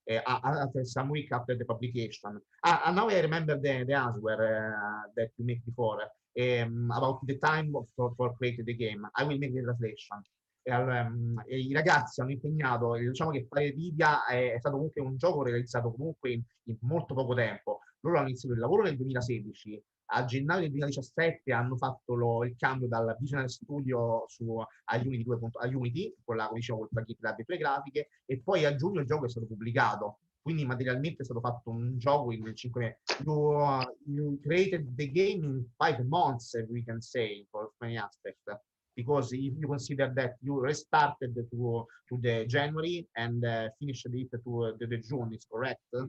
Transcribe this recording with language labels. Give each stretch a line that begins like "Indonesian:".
English: After some week after the publication. And now I remember the answer that you made before about the time for creating the game. I will make the translation.
Italian: I ragazzi hanno impegnato, diciamo che fare Lydia è stato comunque un gioco realizzato comunque in molto poco tempo. Loro hanno iniziato il lavoro nel 2016, a gennaio del 2017 hanno fatto il cambio dal Visual Studio a Unity, con la plugin per le grafiche, e poi a giugno il gioco è stato pubblicato. Quindi materialmente è stato fatto un gioco in 5 mesi.
English: You created the game in 5 months, we can say, for many aspects. Because if you consider that you restarted to the January and finished it to the June, is correct?